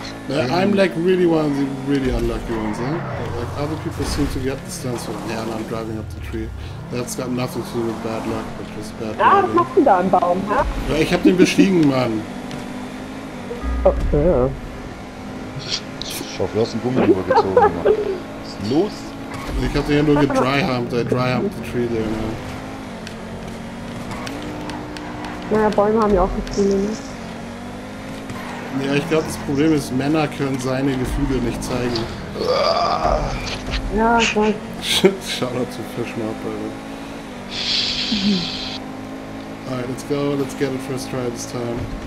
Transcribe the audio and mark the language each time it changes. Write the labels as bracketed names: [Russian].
[English] I'm like really one of the really unlucky ones, huh? Like other people seem to get the stunts from, yeah, and I'm driving up the tree. That's got nothing to do with bad luck, but just bad [German] Ah, was [English] driving. [German] machst du da im Baum, hä? Ja, ich hab den bestiegen, Mann. Oh, ja. Ich hoffe, du hast einen Gummi übergezogen. Los! Ich hatte hier nur gedryhumped, [English] I dryhumped the tree there, man. [German] Naja, Bäume haben ja auch Gefühle, ne? Ja, ich glaube, das Problem ist, Männer können seine Gefühle nicht zeigen. Ja, ich weiß. [English] Shoutout to Fishmouth, brother. Alright, let's go. Let's get it first try this time.